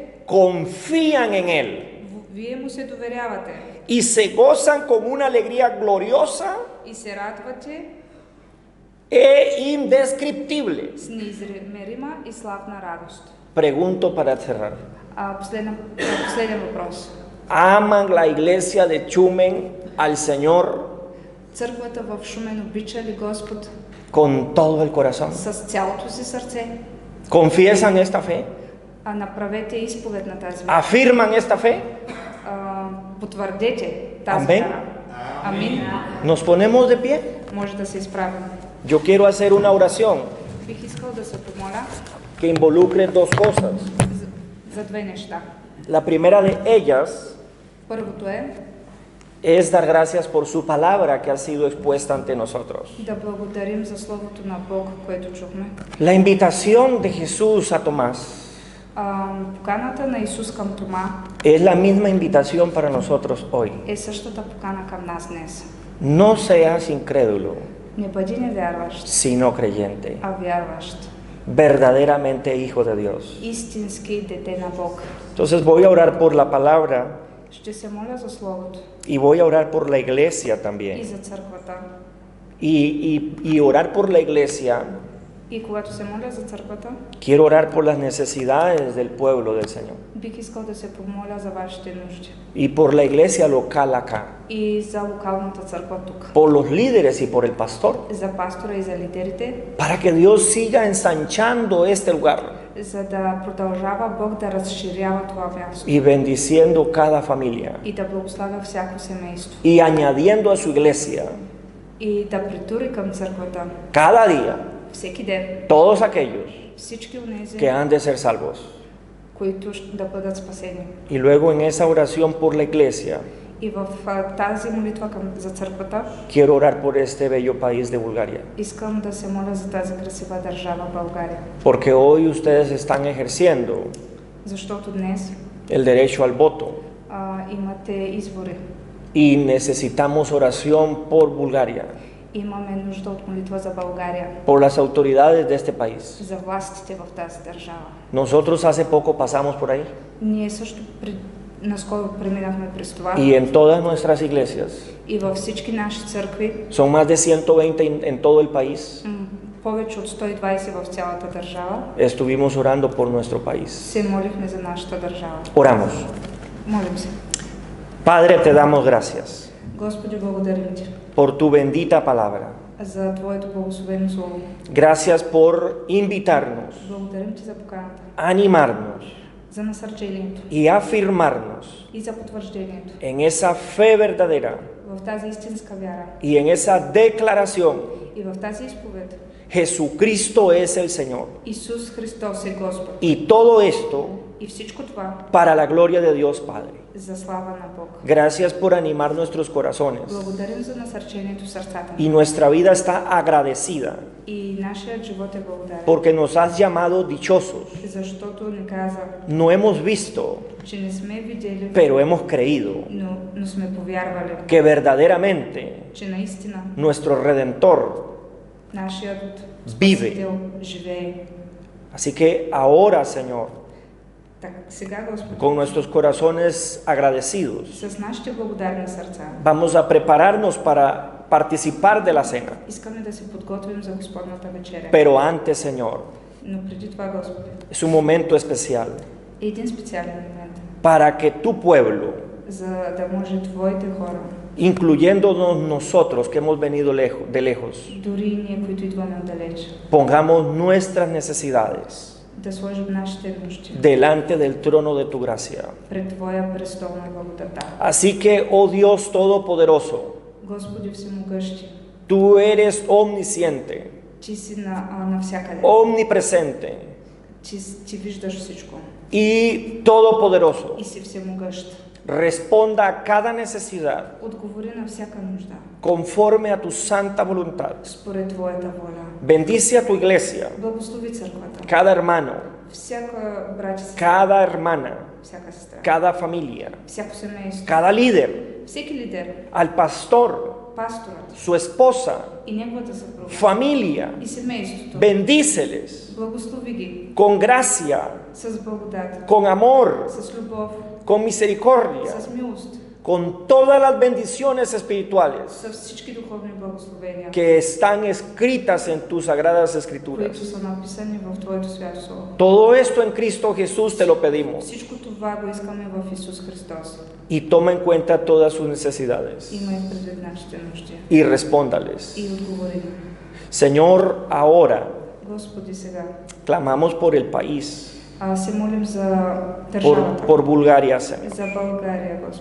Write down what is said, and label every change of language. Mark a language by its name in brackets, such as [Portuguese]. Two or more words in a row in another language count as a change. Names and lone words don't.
[Spanish] confían en Él [Bulgarian] вие му се доверявате [Spanish] y se gozan con una alegría gloriosa [Bulgarian] и се радвате [Spanish] e indescriptible. [Bulgarian] с неизмерима и славна радост. [Spanish] Pregunto para cerrar. [Bulgarian] Последен въпрос. [Spanish] ¿Aman la iglesia de Chumen al Señor [Bulgarian] Църквата в Шумен обича ли Господ [Spanish] con todo el corazón? [Bulgarian] с цялото си сърце? [Spanish] ¿Confiesan esta fe? [Bulgarian] Направете изповед на тази вяра. [Spanish] ¿Afirman esta fe? [Bulgarian] Потвърдете тази Амин. вяра. Амин. [Spanish] Nos ponemos de pie. [Bulgarian] Може да се изправим. [Spanish] Yo quiero hacer una oración [Bulgarian] Бих искал да се помоля [Spanish] que involucre dos cosas. [Bulgarian] за две неща. [Spanish] La primera de ellas [Bulgarian] Първото [Spanish] es dar gracias por su palabra que ha sido expuesta ante nosotros. [Bulgarian] да благодарим за Словото на Бог, което чухме. [Spanish] La invitación de Jesús a Tomás [Bulgarian] Поканата на Исус към Тома [Spanish] es la misma invitación para nosotros hoy. [Bulgarian] е същата покана към нас днес. [Spanish] No seas incrédulo, [Bulgarian] Не бъди невярващ, [Spanish] sino creyente, [Bulgarian] а вярващ. [Spanish] verdaderamente hijo de Dios. [Bulgarian] Истински дете на Бог. [Spanish] Entonces voy a orar por la palabra [Bulgarian] Ще се моля за Словото [Spanish] y voy a orar por la iglesia [Bulgarian] и [Spanish] también. [Bulgarian] за църквата. [Spanish] Y orar por la iglesia, [Bulgarian] И когато се моля за църквата, [Spanish] quiero orar por las necesidades del pueblo del Señor [Bulgarian] бих искал да се помоля за вашите нужди. [Spanish] y por la iglesia local acá, [Bulgarian] И за локалната църква тук. [Spanish] por los líderes y por el pastor, [Bulgarian] За пастора и за лидерите, [Spanish] para que Dios siga ensanchando este lugar [Bulgarian] за да продължава Бог да разширява това място. [Spanish] y bendiciendo cada familia [Bulgarian] И да благославя всяко семейство. [Spanish] y añadiendo a su iglesia [Bulgarian] И да притури към църквата [Spanish] cada día [Bulgarian] всеки ден [Spanish] todos aquellos [Bulgarian] всички онези, [Spanish] que han de ser salvos. [Bulgarian] които да бъдат спасени. [Spanish] Y luego en esa oración por la iglesia, [Bulgarian] И в тази молитва за църквата [Spanish] quiero orar por este bello país de Bulgaria, [Bulgarian] искам да се моля за тази красива държава България. [Spanish] porque hoy ustedes están ejerciendo [Bulgarian] Защото днес [Spanish] el derecho al voto [Bulgarian] имате избори. [Spanish] y necesitamos oración por Bulgaria, [Bulgarian] Имаме нужда от молитва за България, [Spanish] por las autoridades de este país. [Bulgarian] за властите в тази държава. [Spanish] Nosotros hace poco pasamos por ahí [Bulgarian] Ние също наскоро преминахме през това. [Spanish] y en todas nuestras iglesias, [Bulgarian] И във всички наши църкви, [Spanish] son más de 120 en todo el país, [Bulgarian] повече от 120 в цялата държава, [Spanish] estuvimos orando por nuestro país. [Bulgarian] се молихме за нашата държава. [Spanish] Oramos. [Bulgarian] Молим се. [Spanish] Padre, te damos gracias [Bulgarian] Господи, благодарим Ти [Spanish] por tu bendita palabra. [Bulgarian] за Твоето благословено Слово. [Spanish] Gracias por invitarnos, [Bulgarian] Благодарим Ти за поканата, [Spanish] animarnos [Bulgarian] за насърчението [Spanish] y afirmarnos [Bulgarian] и за потвърждението [Spanish] en esa fe verdadera [Bulgarian] в тази истинска вяра [Spanish] y en esa declaración: [Bulgarian] и в тази изповед. [Spanish] Jesucristo es el Señor. [Bulgarian] Исус Христос е Господ. [Spanish] Y todo esto [Bulgarian] И всичко това [Spanish] para la gloria de Dios Padre. [Bulgarian] за слава на Бог. [Spanish] Gracias por animar nuestros corazones. [Bulgarian] Благодарим за насърчението в сърцата [Spanish] Y [Bulgarian] ни. [Spanish] nuestra vida está agradecida [Bulgarian] И нашият живот е благодарен, [Spanish] porque nos has llamado dichosos. [Bulgarian] защото ни каза, [Spanish] No hemos visto, [Bulgarian] че не сме видели, [Spanish] pero hemos creído [Bulgarian] но сме повярвали, [Spanish] que verdaderamente [Bulgarian] че наистина [Spanish] nuestro Redentor [Bulgarian] нашият [Spanish] vive. [Bulgarian] Спасител живее. [Spanish] Así que ahora, Señor, [Bulgarian] Так, сега, Господи, [Spanish] con nuestros corazones agradecidos, [Bulgarian] с нашите благодарни сърца [Spanish] vamos a prepararnos para participar de la cena. [Bulgarian] искаме да се подготвим за Господната вечеря. [Spanish] Pero antes, Señor, [Bulgarian] Но преди това, Господи, [Spanish] es un momento especial [Bulgarian] е един специален момент, [Spanish] para que tu pueblo, [Bulgarian] за да може Твоите хора, [Spanish] incluyéndonos nosotros que hemos venido de lejos, [Bulgarian] дори и ние, които идваме отдалеч, [Spanish] pongamos nuestras necesidades [Bulgarian] да сложим нашите нужди [Spanish] delante del trono de tu gracia. [Bulgarian] пред Твоя престол на благодата. [Spanish] Así que, oh Dios Todopoderoso, [Bulgarian] Господи всемогъщи, [Spanish] tú eres omnisciente, [Bulgarian] Ти си навсякъде, [Spanish] omnipresente [Bulgarian] Ти виждаш всичко [Spanish] y todopoderoso. [Bulgarian] и си всемогъщ. [Spanish] responda a cada necesidad [Bulgarian] отговори на всяка нужда, [Spanish] conforme a tu santa voluntad. [Bulgarian] според Твоята воля. [Spanish] Bendice a tu iglesia, [Bulgarian] Благослови църквата, [Spanish] cada hermano, [Bulgarian] всяка брат и сестра, [Spanish] cada hermana, [Bulgarian] всяка сестра, [Spanish] cada familia, [Bulgarian] всяко семейство, [Spanish] cada líder, [Bulgarian] всеки лидер, [Spanish] al pastor, [Bulgarian] пасторът [Spanish] su esposa, [Bulgarian] и неговата съпруга, [Spanish] familia. [Bulgarian] и семейството. [Spanish] Bendíceles [Bulgarian] Благослови ги [Spanish] con gracia, [Bulgarian] с благодат, [Spanish] con amor, [Bulgarian] с любов, [Spanish] con misericordia, [Bulgarian] с милост, [Spanish] con todas las bendiciones espirituales [Bulgarian] с всички духовни благословения, [Spanish] que están escritas en tus sagradas [Bulgarian] които [Spanish] escrituras. [Bulgarian] са написани в Твоето свято слово. [Spanish] Todo esto en Cristo Jesús te lo pedimos [Bulgarian] Всичко това го искаме в Исус Христос. [Spanish] y toma en cuenta todas sus necesidades [Bulgarian] Имай предвид нашите нужди [Spanish] y respóndales. [Bulgarian] и отговори ни. [Spanish] Señor, ahora [Bulgarian] Господи, сега [Spanish] clamamos por el país, [Bulgarian] се молим за държавата, [Spanish] por Bulgaria, Señor, [Bulgarian] за България, Господи,